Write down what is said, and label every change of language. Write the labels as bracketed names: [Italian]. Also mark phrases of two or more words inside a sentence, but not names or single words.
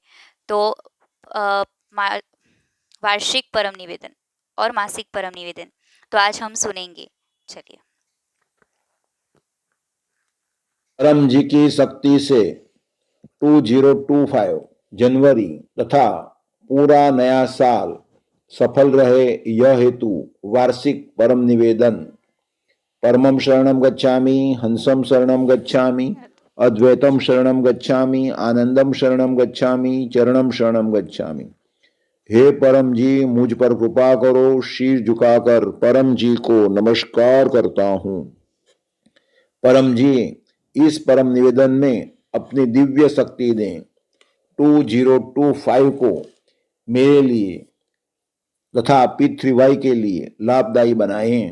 [Hindi] तो वार्षिक परम निवेदन और मासिक परम निवेदन तो आज हम सुनेंगे। चलिए। परम जी की शक्ति से 2025 जनवरी तथा पूरा नया साल सफल रहे, यह हेतु वार्षिक परम निवेदन। [Sanskrit] परमं शरणं गच्छामि, हंसं शरणं गच्छामि, अद्वैतम शरणं गच्छामि, आनंदम शरणं गच्छामि, चरणम शरणं गच्छामि। [Hindi] हे परम जी, मुझ पर कृपा करो। शीर झुकाकर परम जी को नमस्कार करता हूँ। परम जी, इस परम निवेदन में अपनी दिव्य शक्ति दें। 2025 को मेरे लिए तथा P3Y के लिए लाभदायी बनाएं।